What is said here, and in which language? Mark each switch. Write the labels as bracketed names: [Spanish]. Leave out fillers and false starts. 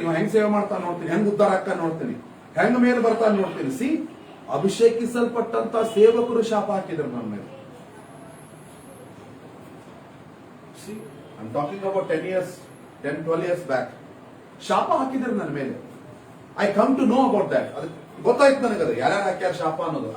[Kannada] ಇವ ಹೆಂಗ್ ಸೇವೆ ಮಾಡ್ತಾನೆ ನೋಡ್ತೀನಿ, ಹೆಂಗ್ ಉದ್ಧಾರ ಆಗ್ತಾ ನೋಡ್ತೀನಿ, ಹೆಂಗ್ ಮೇಲೆ ಬರ್ತಾನೆ ನೋಡ್ತೀನಿ. ಅಭಿಷೇಕಿಸಲ್ಪಟ್ಟಂತ ಸೇವಕರು ಶಾಪ ಹಾಕಿದ್ರು ನನ್ನ ಮೇಲೆ. [English] I'm talking about 10-12 years back. [Kannada] ಶಾಪ ಹಾಕಿದ್ರು ನನ್ನ ಮೇಲೆ. [English] I come to know about that. [Kannada] ಅದು ಗೊತ್ತಾಯ್ತು ನನಗದು, ಯಾರ್ಯಾರು ಹಾಕ್ಯಾರ ಶಾಪ ಅನ್ನೋದು.